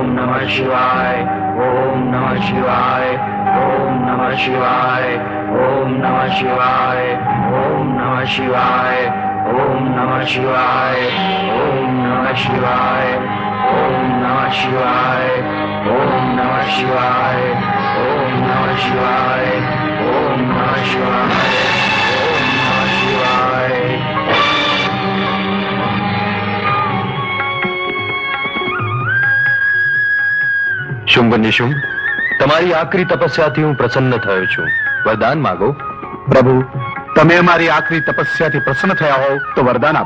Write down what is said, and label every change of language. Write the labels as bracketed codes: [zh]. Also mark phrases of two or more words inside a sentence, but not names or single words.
[sa] नमः शिवाय, ओम नमः शिवाय, ओम नमः शिवाय, ओम नमः शिवाय, ओम नमः शिवाय, ओम नमः शिवाय, ओम नमः शिवाय, ओम नमः शिवाय, ओम नमः शिवाय, ओम नमः शिवाय, ओम नमः शिवाय, ओम नमः शिवाय। [gu] શુંભ નિશુંભ, તમારી આકરી તપસ્યાથી હું પ્રસન્ન થયો છું. વરદાન માગો. પ્રભુ, તમે અમારી આકરી તપસ્યાથી પ્રસન્ન થયા હોવ તો વરદાન આપો.